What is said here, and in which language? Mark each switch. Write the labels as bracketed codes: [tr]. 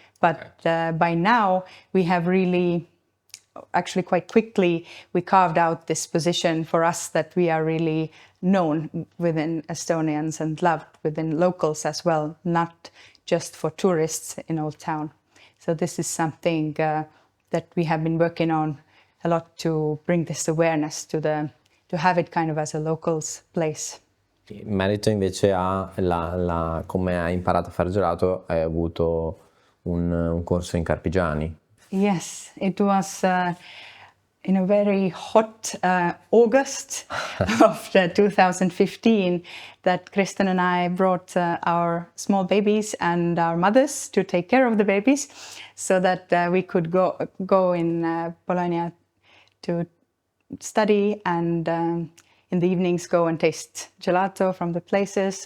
[en] But by now we have really, actually quite quickly, we carved out this position for us that we are really known within Estonians and loved within locals as well, not just for tourists in Old Town. So this is something that we have been working on a lot to bring this awareness to have it kind of as a locals place. [it] In merito invece a come hai imparato a fare gelato, hai avuto un corso in Carpigiani. [en] Yes, it was in a very hot August of 2015 that Kristen and I brought our small babies and our mothers to take care of the babies, so that we could go in Bologna to study and in the evenings go and taste gelato from the places.